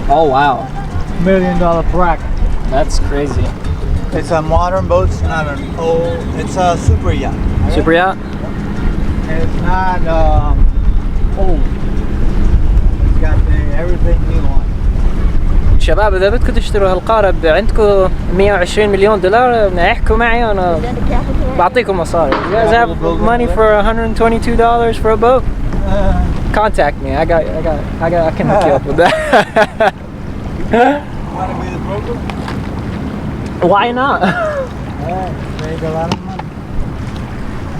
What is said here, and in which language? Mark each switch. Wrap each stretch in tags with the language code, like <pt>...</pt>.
<en>Oh wow, million dollar bracket. that's crazy. It's a modern boat. It's not an old. It's a super yacht. Right? Super yacht? It's not old. It's got everything you want.</en> <ar>شباب إذا بدكم تشتروا هالقارب عندكم 120 مليون دولار احكوا معي أنا بعطيكم مصاري.</ar> <en>You guys have money for $122 for a boat? Contact me. I can hook you up with that. Want to be the broker? Why not? Make a lot of money.</en>